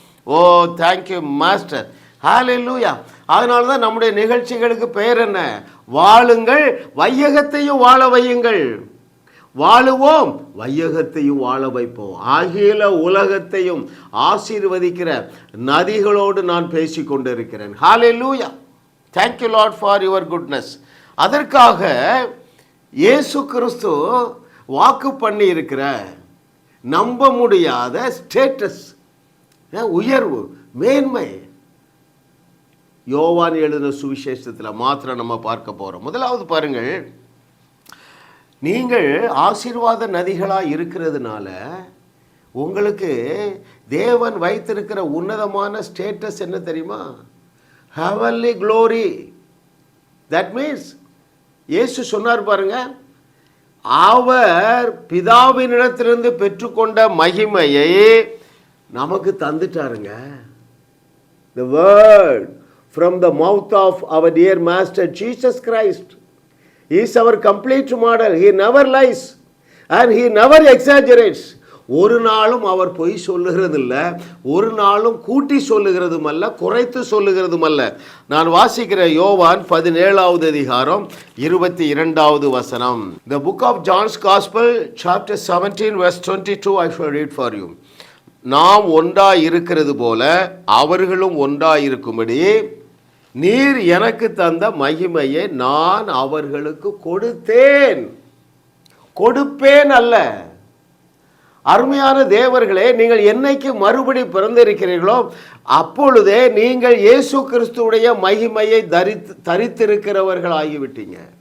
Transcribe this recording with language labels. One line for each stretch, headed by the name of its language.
English: Oh thank you master.
Tamil: ஹல்லேலூயா. அதனால தான் நம்முடைய நிகழ்ச்சிகளுக்கு பெயர் என்ன? வாழுங்கள், வையகத்தையும் வாழ வையுங்கள். வாழுவோம், வையகத்தையும் வாழ வைப்போம். அகில உலகத்தையும் ஆசீர்வதிக்கிற நதிகளோடு நான் பேசிக் கொண்டிருக்கிறேன். ஹல்லேலூயா.
English: Thank you Lord for your goodness.
Tamil: அதற்காக இயேசு கிறிஸ்து வாக்கு பண்ணி இருக்கிற நம்ப முடியாத ஸ்டேட்டஸ், உயர்வு, மேன்மை யோவான் எழுதின சுவிசேஷத்தில் மாத்திரம் நம்ம பார்க்க போறோம். முதலாவது பாருங்கள், நீங்கள் ஆசீர்வாத நதிகளாக இருக்கிறதுனால உங்களுக்கு தேவன் வைத்திருக்கிற உன்னதமான ஸ்டேட்டஸ் என்ன தெரியுமா?
English: heavenly glory. that means
Tamil: இயேசு சொன்னார் பாருங்க, அவர் பிதாவினிடத்திலிருந்து பெற்றுக்கொண்ட மகிமையை நமக்கு தந்துட்டாருங்க.
English: the word from the mouth of our dear master Jesus Christ. He is our complete model. He never lies and he never exaggerates.
Tamil: ஒரு நாளும் அவர் பொய் சொல்லுகிறது இல்லை, ஒரு நாளும் கூட்டி சொல்லுகிறதும் அல்ல, குறைத்து சொல்லுகிறதும் அல்ல. நான் வாசிக்கிற யோவான் 17வது அதிகாரம் 22வது வசனம்.
English: The book of John's Gospel chapter 17 verse 22 I shall read for you.
Tamil: நாம் ஒன்றாய் இருக்கிறது போல அவர்களும் ஒன்றாய் இருக்கும்படி நீர் எனக்கு தந்த மகிமையை நான் அவர்களுக்கு கொடுத்தேன். கொடுப்பேன் அல்ல. அருமையான தேவர்களே, நீங்கள் என்னைக்கு மறுபடி பிறந்திருக்கிறீர்களோ அப்பொழுதே நீங்கள் இயேசு கிறிஸ்துவுடைய மகிமையை தரித்திருக்கிறவர்கள் ஆகிவிட்டீங்க.